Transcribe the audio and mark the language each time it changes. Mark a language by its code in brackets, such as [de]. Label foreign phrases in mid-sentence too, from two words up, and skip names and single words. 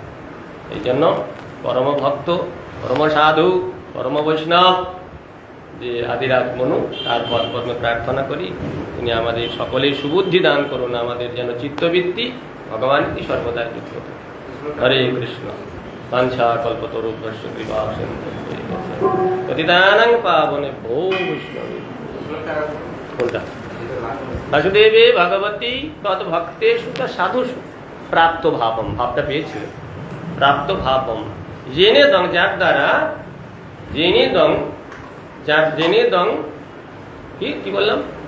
[bn] এই জন্য পরম ভক্ত, পরম সাধু, পরম বৈষ্ণব যে আদিরাজ মনু, তার পদপদ্মে প্রার্থনা করি তিনি আমাদের সকলের সুবুদ্ধি দান করুন, আমাদের যেন চিত্তবৃত্তি ভগবানকে সর্বদা যুক্ত থাকে। হরে কৃষ্ণ। [sa] বাঞ্ছা কল্পতরুভ্যশ্চ কৃপা সিন্ধু পতিতানাং পাবনেভ্যো বৈষ্ণবেভ্যো। [bn] কোনটা? [sa] বাসুদেবে ভগবতী তদ ভক্তেষু চ সাধুষু প্রাপ্ত ভাবম, [bn] ভাবটা পেয়েছিল। [sa] প্রাপ্ত ভাবম [bn] জেনে দং, যার দ্বারা জেনে দং কি বললাম?